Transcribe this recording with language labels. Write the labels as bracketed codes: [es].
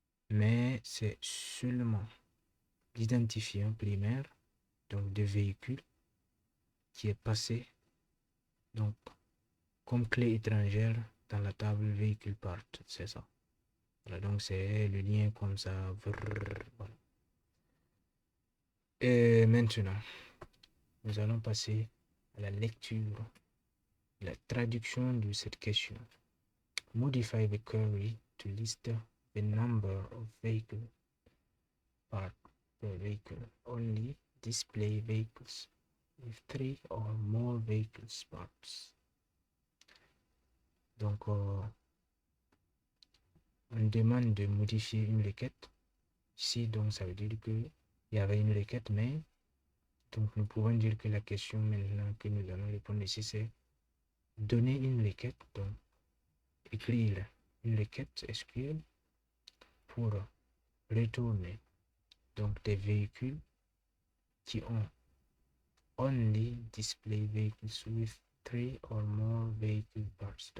[fr] Mais c'est seulement l'identifiant primaire, donc de véhicule, qui est passé donc comme clé étrangère dans la table véhicule part. C'est ça. Voilà, donc c'est le lien comme ça. Voilà. Et maintenant, nous allons passer à la lecture, la traduction de cette question. [en] Modify the query to list the number of vehicle parts per vehicle. Only display vehicles with 3 or more vehicles parts. [fr] Donc, on demande de modifier une requête. Ici, donc, ça veut dire qu'il y avait une requête, mais donc nous pouvons dire que la question maintenant que nous allons répondre ici, c'est donner une requête, donc écrire une requête SQL pour retourner donc des véhicules qui ont only display vehicles with 3 or more vehicle parts.